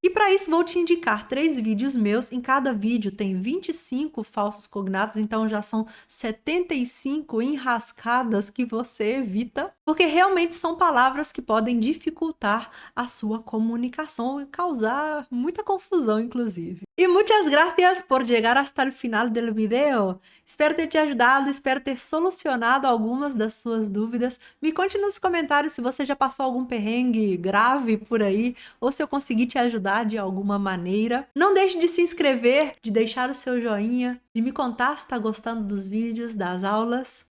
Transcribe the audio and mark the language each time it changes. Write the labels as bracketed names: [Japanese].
[Portuguese] E para isso vou te indicar 3 vídeos meus. Em cada vídeo tem 25 falsos cognatos, então já são 75 enrascadas que você evita, porque realmente são palavras que podem dificultar a sua comunicação e causar muita confusão, inclusive. [Spanish] E muitas gracias por llegar hasta el final del video. [Portuguese] Espero ter te ajudado, espero ter solucionado algumas das suas dúvidas. Me conte nos comentários se você já passou algum perrengue grave por aí, ou se eu conseguir te ajudar de alguma maneira. Não deixe de se inscrever, de deixar o seu joinha, de me contar se está gostando dos vídeos, das aulas.